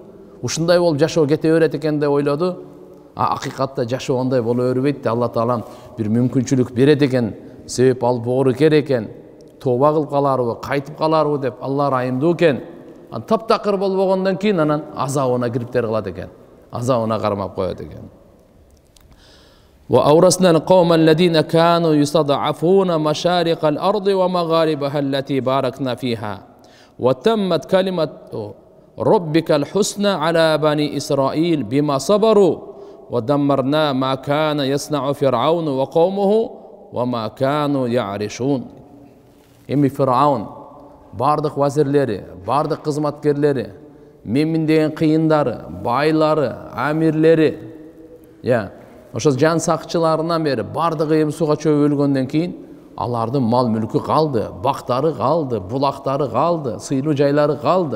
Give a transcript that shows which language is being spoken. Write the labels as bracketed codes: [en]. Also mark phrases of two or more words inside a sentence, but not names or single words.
[ky] Ушундай болуп жашоо кете берет экен деп ойлоду. Акыйкатта жашоо андай боло бербейт да. Алла Таалам бир мүмкүнчүлүк берет экен. Себеп ал боору керек экен. Тооба кылып каларбы, кайтып каларбы деп Алла райымдуу экен. Таптакыр болбогондон кийин анан азабына кириптер кылат экен. Азабына кармап коет экен. [ar] وأورثنا القوم الذين كانوا يستضعفون مشارق الأرض ومغاربها التي باركنا فيها وتمت كلمة ربك الحسنى على بني إسرائيل بما صبروا ودمرنا ما كان يصنع فرعون وقومه وما كانوا يعرشون. [ky] Эми Фир'аун бардык вазирлери, бардык кызматкерлери, мемин деген кыйындары, байлары, амирлери, ошо жан сакчыларынан бери бардыгы эми сууга чөп өлгөндөн кийин алардын мал мүлкү калды, бактары калды, булактары калды, сыйлуу жайлары калды.